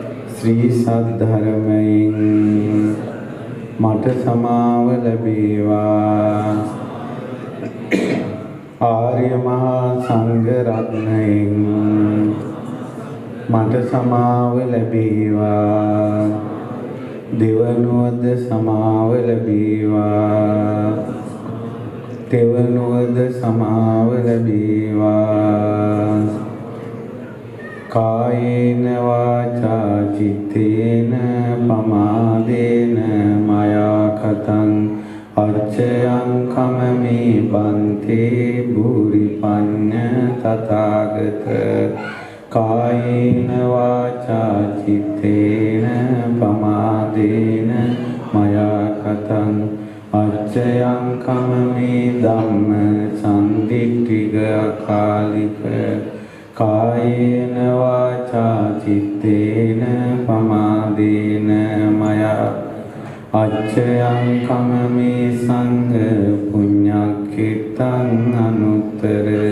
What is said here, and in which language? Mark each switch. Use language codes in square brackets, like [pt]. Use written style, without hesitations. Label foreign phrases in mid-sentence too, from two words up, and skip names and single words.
[si] ශ්‍රී සද්ධර්මයෙන් මට සමාව ලැබේවා ආර්ය මහා සංඝ රත්නයෙන් මට සමාව ලැබේවා දෙවනුවද සමාව ලැබේවා තෙවනුවද සමාව ලැබේවා [pi] කායේන වාචා චිත්තේන පමාදේන මයා කතං අච්චයං කමමේ බන්තේ භූරි පඤ්ඤ තථාගත කායේන වාචා චිත්තේන පමාදේන මයා කතං අච්චයං කමමේ ධම්ම සම්දිට්ඨික අකාලික කායේන වාචා චිත්තේන පමාදේන මයා අච්චයං කමමේ සංඝ පුඤ්ඤක්ඛිතං අනුත්තර